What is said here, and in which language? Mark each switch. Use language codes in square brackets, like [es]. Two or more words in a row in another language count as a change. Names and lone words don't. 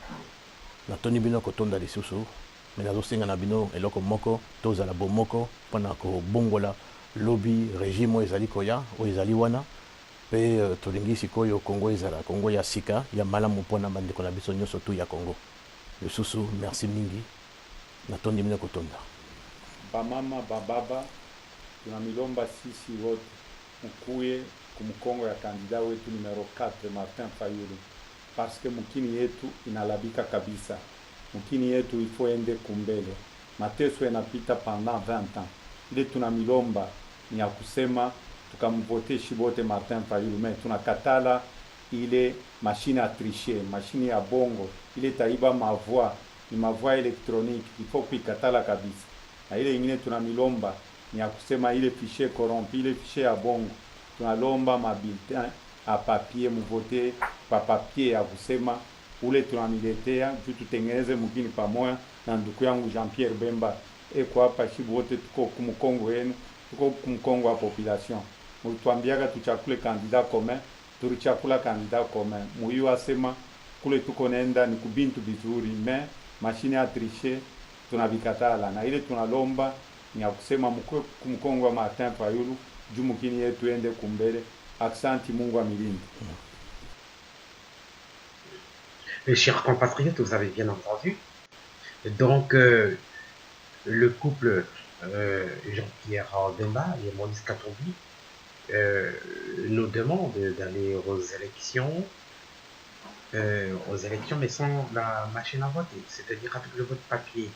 [ln] natoni bino kotonda lisusu me nazosenga na bino eloko moko tozala bomoko mpona kobongola lobi régime oyo ezali koya oyo ezali wana mpe tolingi sikoyo Kongo ezala Kongo ya sika ya malamu mpona bandeko na biso nyonso tu ya Kongo. lisusu merci mingi natondi bino kotonda. [sw] Bamama bababa tunamilomba sisi wote mkuye kumkongo ya kandida wetu numero 4 Martin Fayulu, [fr] parce que [sw] mukini yetu inalabika kabisa. Mukini yetu ifo ende kumbele. Mateso yanapita [fr] pendant 20 ans. [sw] Ile tunamilomba ni ya kusema tukamvote shibote Martin Fayulu, mais tunakatala ile [fr] machine à tricher, [sw] machine ya bongo, ile taiba mavoix, ni mavoix électronique, ifo kuikatala kabisa. Na ile ingine tunamilomba ni ya kusema ile [fr] fichier corrompu, [sw] ile fichier ya bongo. Tunalomba mabulletin a papier, mvote pa papier ya kusema ule tunamiletea juu tutengeneze mugini pamoja na ndugu yangu Jean-Pierre Bemba. Eko hapa shibu wote tuko kumkongo yenu, tuko kumkongo wa population. Mulituambiaga tuchakule [fr] candidat commun, [sw] tulichakula [fr] candidat commun. [sw] Muyu asema kule tuko nenda ni kubintu bizuri, mais machine ya tricher tunabikatala. Na ile tunalomba ni ya kusema kumkongo wa Martin Fayulu juu mkini yetu ende kumbele. Aksanti, Mungu amilinde. [fr] Chers compatriotes, vous avez bien entendu. Donc, le couple Jean-Pierre Bemba et Maurice Katumbi nous demande d'aller aux élections, mais sans la machine à voter, c'est-à-dire avec le vote papier.